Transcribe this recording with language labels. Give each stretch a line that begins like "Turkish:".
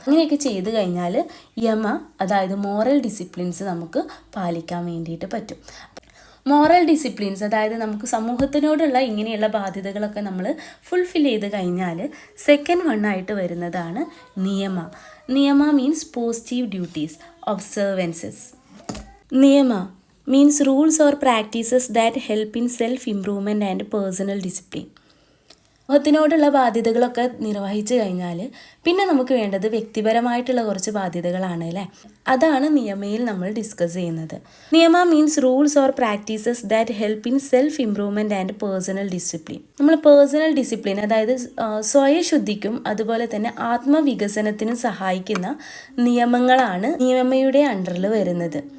Malayalam: അങ്ങനെയൊക്കെ ചെയ്തു കഴിഞ്ഞാൽ യമ, അതായത് മോറൽ ഡിസിപ്ലിൻസ് നമുക്ക് പാലിക്കാൻ വേണ്ടിയിട്ട് പറ്റും. മോറൽ ഡിസിപ്ലിൻസ്, അതായത് നമുക്ക് സമൂഹത്തിനോടുള്ള ഇങ്ങനെയുള്ള ബാധ്യതകളൊക്കെ നമ്മൾ ഫുൾഫിൽ ചെയ്ത് കഴിഞ്ഞാൽ സെക്കൻഡ് വണ്ണായിട്ട് വരുന്നതാണ് നിയമ.
English: Niyama means positive duties, observances. Niyama means rules or practices that help in self-improvement and personal discipline.
Malayalam: സമൂഹത്തിനോടുള്ള ബാധ്യതകളൊക്കെ നിർവഹിച്ചു കഴിഞ്ഞാൽ പിന്നെ നമുക്ക് വേണ്ടത് വ്യക്തിപരമായിട്ടുള്ള കുറച്ച് ബാധ്യതകളാണ് അല്ലേ. അതാണ് നിയമയിൽ നമ്മൾ ഡിസ്കസ് ചെയ്യുന്നത്.
English: Niyama means rules or practices that help in self improvement and personal discipline.
Malayalam: നമ്മൾ പേഴ്സണൽ ഡിസിപ്ലിൻ, അതായത് സ്വയശുദ്ധിക്കും അതുപോലെ തന്നെ ആത്മവികസനത്തിനും സഹായിക്കുന്ന നിയമങ്ങളാണ് നിയമയുടെ അണ്ടറിൽ വരുന്നത്.